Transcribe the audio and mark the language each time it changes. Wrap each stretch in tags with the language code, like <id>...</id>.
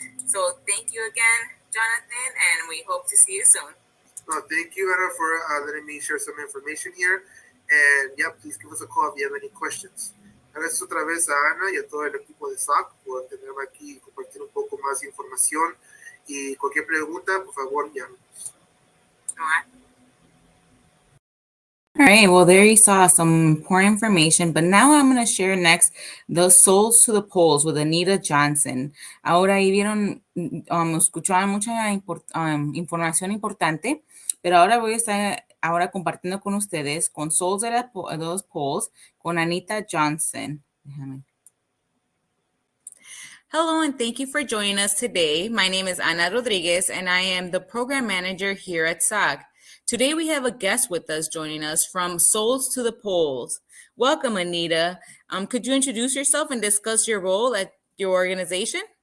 <en>So thank you again, Jonathan, and we hope to see you soon. Thank you, Ana, for letting me share some information here. And yeah, please give us a call if you have any questions.</en> <es>Gracias otra vez a Ana y a todo el equipo de SAC por tenerme aquí y compartir un poco más de información. Y cualquier pregunta, por favor, llámenos.</es> <en>All right, well, there you saw some important information, but now I'm going to share next the Souls to the Polls with Anita Johnson.</en> <es>Ahora ahí vieron, escucharon mucha información importante, pero ahora voy a estar compartiendo con ustedes con Souls de los Polls con Anita Johnson. Déjame.</es> <en>Hello, and thank you for joining us today. My name is Ana Rodriguez, and I am the program manager here at SAG. Today, we have a guest with us joining us from Souls to the Polls. Welcome, Anita. Could you introduce yourself and discuss your role at your organization?</en>